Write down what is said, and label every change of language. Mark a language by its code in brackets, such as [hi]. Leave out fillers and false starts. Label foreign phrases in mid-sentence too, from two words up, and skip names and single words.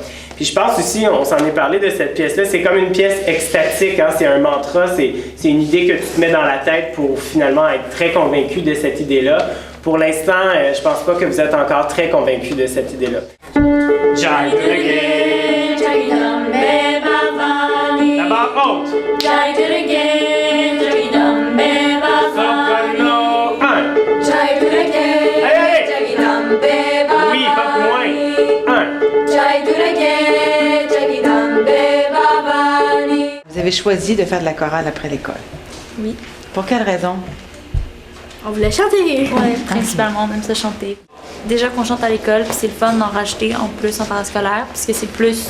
[fr] Puis je pense aussi, on s'en est parlé de cette pièce-là, c'est comme une pièce extatique, hein, c'est un mantra, c'est une idée que tu te mets dans la tête pour finalement être très convaincu de cette idée-là. Pour l'instant, je pense pas que vous êtes encore très convaincu de cette idée-là. [hi] Jai Durga, [fr] d'abord haute. [hi] Jai Durga, Jagdambe Bhavani. [fr] Soprano 1. [hi] Jai Durga, Jagdambe Bhavani. [fr] Oui, pas plus moins. 1. [hi] Jai Durga, Jagdambe Bhavani. [fr] Vous avez choisi de faire de la chorale après l'école. Oui. Pour quelle raison? On voulait chanter. Oui, principalement, on aime ça chanter. Déjà qu'on chante à l'école, puis c'est le fun d'en rajouter en plus en parascolaire, parce que c'est plus...